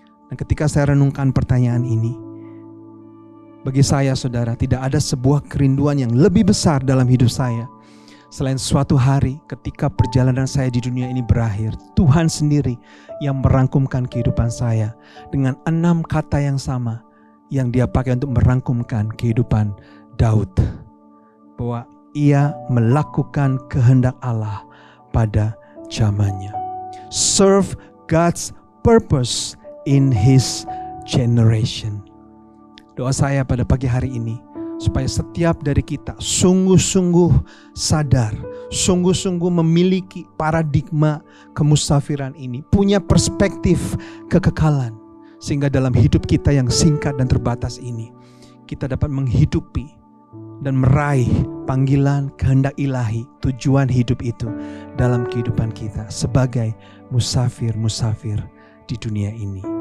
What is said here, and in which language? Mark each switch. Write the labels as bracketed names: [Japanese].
[Indonesian] Dan ketika saya renungkan pertanyaan ini, bagi saya, saudara, tidak ada sebuah kerinduan yang lebih besar dalam hidup saya selain suatu hari ketika perjalanan saya di dunia ini berakhir, Tuhan sendiri yang merangkumkan kehidupan saya dengan 6 kata yang sama yang dia pakai untuk merangkumkan kehidupan Daud, bahwa ia melakukan kehendak Allah pada zamannya. [English] Serve God's purpose in his generation. [Indonesian] Doa saya pada pagi hari ini, supaya setiap dari kita sungguh-sungguh sadar, sungguh-sungguh memiliki paradigma kemusafiran ini, punya perspektif kekekalan, sehingga dalam hidup kita yang singkat dan terbatas ini, kita dapat menghidupi dan meraih panggilan kehendak ilahi, tujuan hidup itu dalam kehidupan kita sebagai musafir-musafir di dunia ini.